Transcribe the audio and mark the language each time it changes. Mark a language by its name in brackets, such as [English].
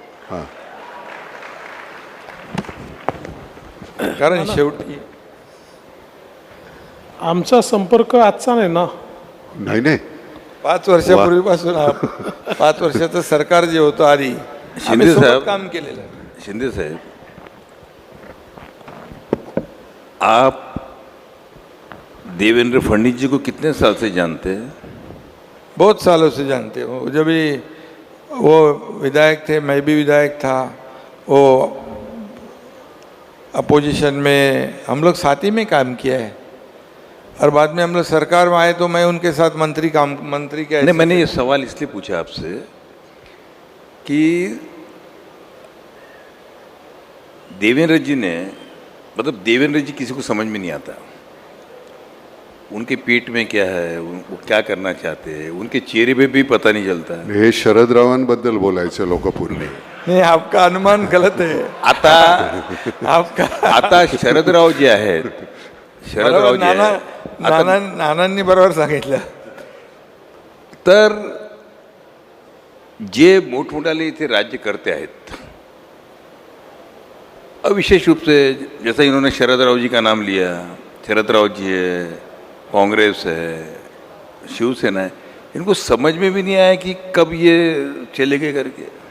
[Marathi] हां. कारण शेवटी आमचा संपर्क आजचा नाही ना. नाही 5 वर्षापूर्वीपासून 5 वर्षाचं सरकार जे होतं आधी [Hindi] शिंदे साहब [Marathi] काम केलेलं. [Hindi] शिंदे साहब, आप देवेंद्र फडणवीस जी को कितने साल से जानते हैं? बहुत सालों से जानते हो. जब भी वो विधायक थे, मैं भी विधायक था, वो अपोजिशन में हम लोग साथ ही में काम किया है. और बाद में हम लोग सरकार में आए तो मैं उनके साथ मंत्री के नहीं, मैंने ये सवाल इसलिए पूछा आपसे कि देवेंद्र जी ने, मतलब देवेंद्र जी किसी को समझ में नहीं आता. उनके पेट में क्या है, वो क्या करना चाहते हैं, उनके चेहरे पे भी पता नहीं चलता है. [Marathi] हे शरदरावांबद्दल बोलायचं लोकपूर्वी. [Hindi] नहीं, आपका अनुमान गलत है. [Marathi] आता शरदराव जे आहेत, शरदराव जे आहेत, नानांनी बरोबर सांगितलं. तर जे मोठमोठाले इथे राज्यकर्ते आहेत, [Hindi] विशेष रूप से जैसा इन्होंने शरदराव जी का नाम लिया, शरदराव जी है, कांग्रेस है, शिवसेना है, इनको समझ में भी नहीं आया कि कब ये चलेंगे करके.